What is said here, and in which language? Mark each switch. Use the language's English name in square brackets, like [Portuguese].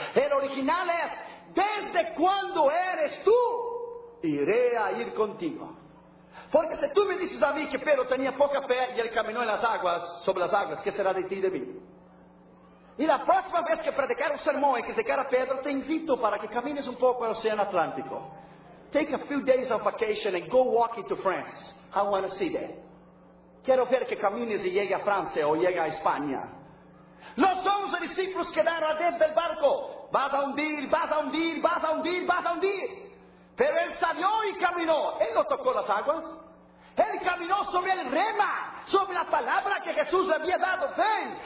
[Spanish] El original es, desde cuándo eres tú, iré a ir contigo. Porque si tú me dices a mí que Pedro tenía poca fe y él caminó en las aguas, sobre las aguas, ¿qué será de ti y de mí? Y la próxima vez que predicar un sermón y criticar a Pedro, te invito para que camines un poco al Océano Atlántico. [English] Take a few days of vacation and go walk into France. I want to see that. [Spanish] Quiero ver que camines y llegue a Francia o llegue a España. Los 11 discípulos quedaron adentro del barco. Vas a hundir, vas a hundir, vas a hundir, vas a hundir. Pero él salió y caminó. Él no tocó las aguas. Él caminó sobre el rema, sobre la palabra que Jesús le había dado, ven.